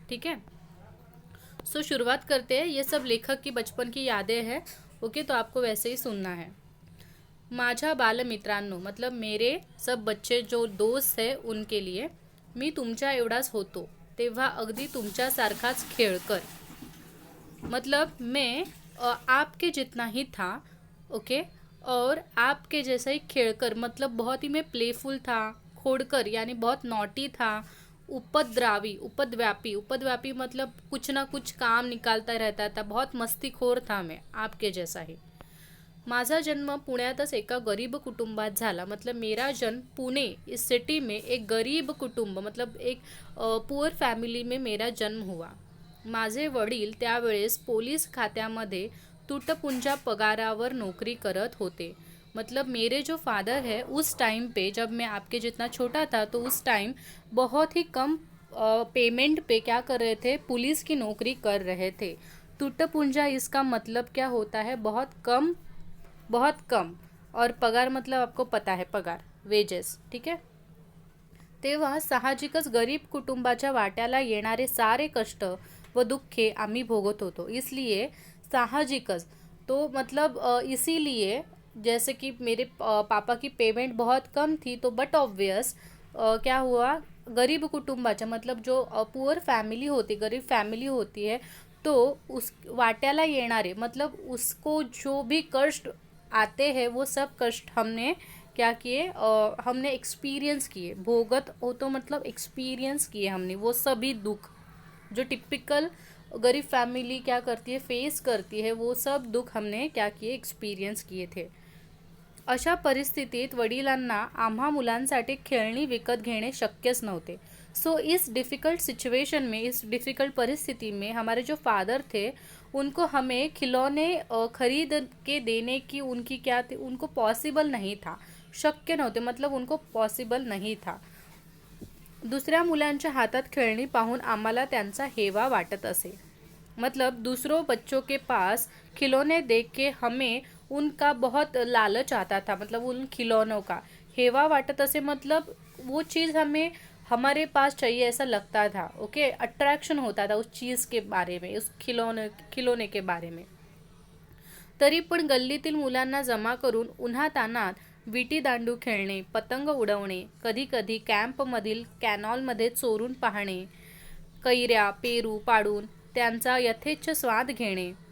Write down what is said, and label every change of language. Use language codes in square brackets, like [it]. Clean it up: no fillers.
[hi] ठीक है, शुरुआत करते हैं। ये सब लेखक की बचपन की यादें हैं। ओके, तो आपको वैसे ही सुनना है। [mr] माझ्या बालमित्रांनो, [hi] मतलब मेरे सब बच्चे जो दोस्त हैं उनके लिए, [mr] मी तुमच्या एवढाच होतो तेव्हा अगदी तुमच्यासारखाच खेळकर। [hi] मतलब मैं आपके जितना ही था। ओके, और आपके जैसा ही खेलकर, मतलब बहुत ही मैं प्लेफुल था। खोड़कर यानी बहुत नॉटी था। उपद्व्यापी मतलब कुछ ना कुछ काम निकालता रहता था। बहुत मस्तीखोर था मैं, आपके जैसा ही। [mr] माझा जन्म पुण्यातच एका गरीब कुटुंबात झाला। [hi] मतलब मेरा जन्म पुणे इस सिटी में एक गरीब कुटुंब, मतलब एक पुअर फॅमिली में मेरा जन्म हुआ। [mr] माझे वडील त्यावेळेस पोलीस खात्यामध्ये तुटपुंजा पगारावर नौकरी करत होते। [hi] मतलब मेरे जो फादर है उस टाइम पे, जब मैं आपके जितना छोटा था, तो उस टाइम बहुत ही कम पेमेंट पे क्या कर रहे थे, पुलिस की नौकरी कर रहे थे। तुटपुंजा इसका मतलब क्या होता है, बहुत कम, बहुत कम। और पगार मतलब आपको पता है, पगार, वेजेस। ठीक है, [mr] तेव्हा साहजिकच गरीब कुटुंबाच्या वाट्याला येणारे सारे कष्ट व दुःखे आम्ही भोगत होतो। [hi] इसलिए साहजिकच, तो मतलब इसीलिए, जैसे कि मेरे पापा की पेमेंट बहुत कम थी, तो [en] but obvious [hi] क्या हुआ, [mr] गरीब कुटुंबाच्या, [hi] मतलब जो पुअर फैमिली होती, गरीब फैमिली होती है, तो उस [mr] वाट्याला येणारे, [hi] मतलब उसको जो भी कष्ट आते हैं वो सब कष्ट हमने क्या किए, हमने एक्सपीरियंस किए। भोगत हो तो मतलब एक्सपीरियंस किए हमने वो सभी दुख जो टिपिकल गरीब फैमिली क्या करती है, फेस करती है, वो सब दुख हमने क्या किए, एक्सपीरियंस किए थे। [mr] अशा परिस्थितीत वडिलांना आम्हा मुलांसाठी खेळणी विकत घेणे शक्यच नव्हते। [hi] सो इस [en] difficult situation [hi] में, इस डिफ़िकल्ट परिस्थिति में हमारे जो फादर थे, उनको हमें खिलौने खरीद के देने की उनकी क्या थी, उनको पॉसिबल नहीं था, [mr] शक्य नव्हते, [hi] मतलब उनको पॉसिबल नहीं था। [mr] दुसऱ्या मुलांच्या हातात खेळणी पाहून आम्हाला त्यांचा हेवा वाटत असे। [hi] मतलब दूसरों बच्चों के पास खिलौने देख के हमें उनका बहुत लालच आता था, मतलब उन खिलौनों का [mr] हेवा वाटत असे, [hi] मतलब वो चीज़ हमें हमारे पास चाहिए ऐसा लगता था। ओके, अट्रैक्शन होता था उस चीज़ के बारे में, उस खिलौने के बारे में। [mr] तरी पण गल्लीतील मुलांना जमा करून उन्हातान्हात विटी दांडू खेळणे, पतंग उडवणे, कधीकधी कॅम्पमधील कॅनॉलमध्ये चोरून पाहणे, कैऱ्या पेरू पाडून त्यांचा यथेच्छ स्वाद घेणे।